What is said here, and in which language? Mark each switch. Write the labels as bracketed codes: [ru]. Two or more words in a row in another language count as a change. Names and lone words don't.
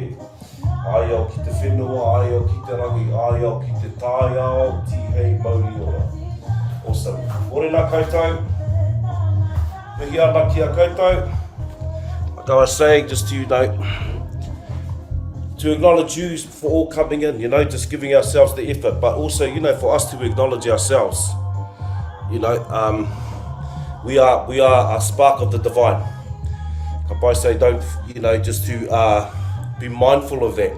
[mi] Aiao ki te whenua, aiao ki te rangi, aiao ki te tāiao, tihei mauri ora. Awesome. Morena koutou. Mihi ana ki a koutou. [en] Like I was saying, just to acknowledge you for all coming in, just giving ourselves the effort, but also, for us to acknowledge ourselves. We are a spark of the divine. I say, don't, just to be mindful of that.